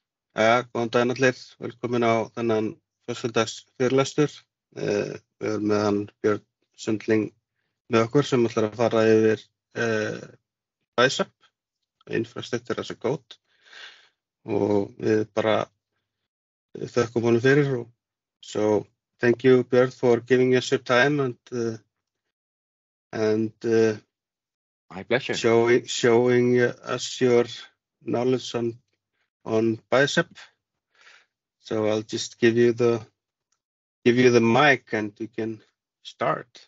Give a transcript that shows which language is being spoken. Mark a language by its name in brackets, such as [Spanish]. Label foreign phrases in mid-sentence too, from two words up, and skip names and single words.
[Icelandic] Góðan daginn allir, velkomin á þennan föstudags fyrirlestur. Við erum með hann Bjorn Sundling með okkur sem ætlar að fara yfir Bicep, [English] infrastructure as a code, [Icelandic] og við bara þökkum honum fyrir. [English] So thank you Bjorn for giving us your time and My pleasure. showing us your knowledge on Bicep. So I'll just give you the mic and you can start.